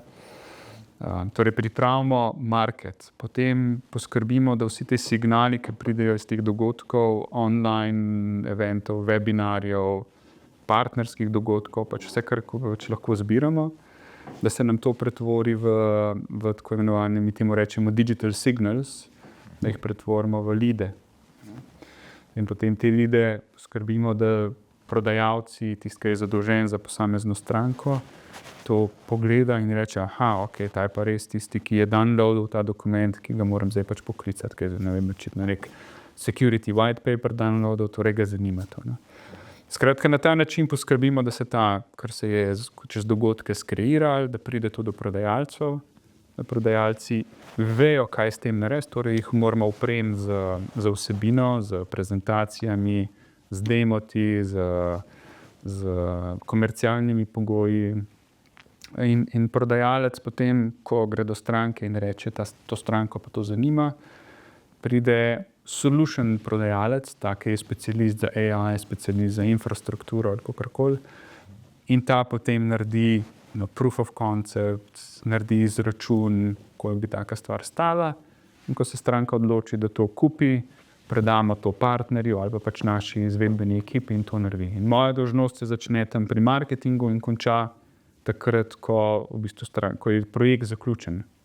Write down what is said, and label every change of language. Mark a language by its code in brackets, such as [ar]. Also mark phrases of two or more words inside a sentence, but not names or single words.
[sl] Torej pripravimo market, potem poskrbimo, da vsi te signali, ki pridejo iz teh dogodkov, online eventov, webinarjev, partnerskih dogodkov, pač vse, kar pač lahko zbiramo, da se nam to pretvori v tako imenovane, mi temu rečemo [en] digital signals, [sl] da jih pretvorimo v lide. In potem te lide skrbimo, da prodajalci, tisti, ki je zadolžen za posamezno stranko, to pogleda in reče, ta je pa res tisti, ki je downloadil ta dokument, ki ga moram zdaj pač poklicati, ker ne vem, očitno nek [en] security white paper [sl] downloadil, torej ga zanima to. Ne? Skratka, na ta način poskrbimo, da se kar se je čez dogodke skreiralo, da pride to do prodajalcev, da prodajalci vejo, kaj s tem narediti, torej jih moramo opremiti z vsebino, z prezentacijami, z demoti, z komercialnimi pogoji. In prodajalec potem, ko gre do stranke in reče, to stranko pa to zanima, pride solution prodajalec, ki je specialist za AI, specialist za infrastrukturo ali kakorkoli, in ta potem naredi [en] proof of concept, [sl] naredi izračun, koliko bi taka stvar stala, in ko se stranka odloči, da to kupi, predamo to partnerju ali pa pač naši izvedbeni ekipi in to naredi. In moja dolžnost se začne tam pri marketingu in konča takrat, ko je projekt zaključen.